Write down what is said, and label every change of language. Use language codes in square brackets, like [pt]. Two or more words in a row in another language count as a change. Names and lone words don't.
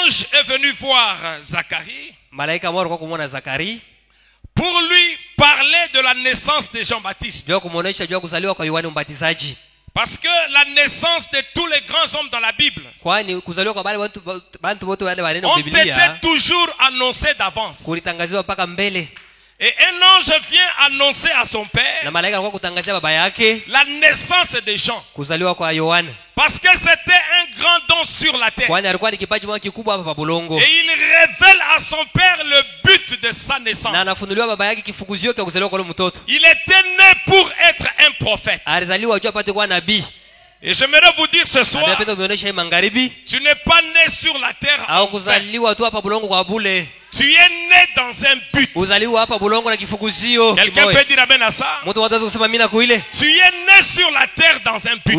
[fr] est venu voir Zacharie [sw] malaika mmoja alikuwa kumwona Zakari [fr] pour lui parler de la naissance de Jean-Baptiste. [sw] ndio kumuonesha juu kuzaliwa kwa Yohana Mbatizaji. [fr] Parce que la naissance de tous les grands hommes dans la Bible [sw] kwani kuzaliwa kwa bantu wote wale wanene [fr] ont [sw] Biblia [fr] été toujours annoncés d'avance. [sw] kulitangaziwa mpaka mbele. [fr] Et un ange vient annoncer à son père [sw] Na malaika alikuwa kutangazia baba yake [fr] la naissance de Jean. [sw] kuzaliwa kwa Yohana. [fr] Parce que c'était un grand don sur la terre. [sw] Kwani alikuwa ni kipaji moja kikubwa hapa pa bulongo. [fr] Et il révèle à son père le but de sa naissance. [sw] Na anafunuliwa baba yake kifukuzio cha kuzaliwa kwa yule mtoto. [fr] Il était né pour être un prophète. [sw] Alizaliwa juu apate kuwa nabii. [fr] Et j'aimerais vous dire ce soir, tu n'es pas né sur la terre en vain. Tu es né dans un but. Quelqu'un peut dire amen à ça? Tu es né sur la terre dans un but.